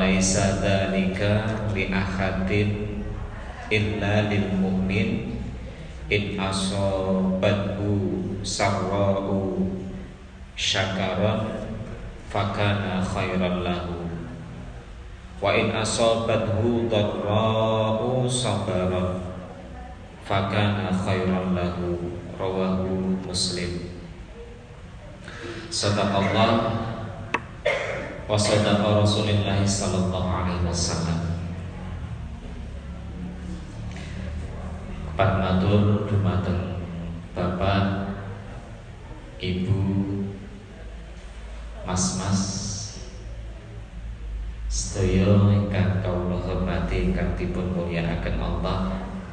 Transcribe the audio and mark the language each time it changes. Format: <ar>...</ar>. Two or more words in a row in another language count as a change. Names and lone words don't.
<ar>ليس ذلك لأحد إلا للمؤمن إن أصابته سراء شكر فكان خيرا له وإن أصابته ضراء صبر فكان خيرا له. رواه مسلم. صدق الله وصدق رسول الله صلى الله عليه وسلم.</ar> <jv>Matur dumateng Bapak, Ibu, Mas-mas sedaya ingkang kawula hormati, ingkang dipun mulyakaken Allah.</jv>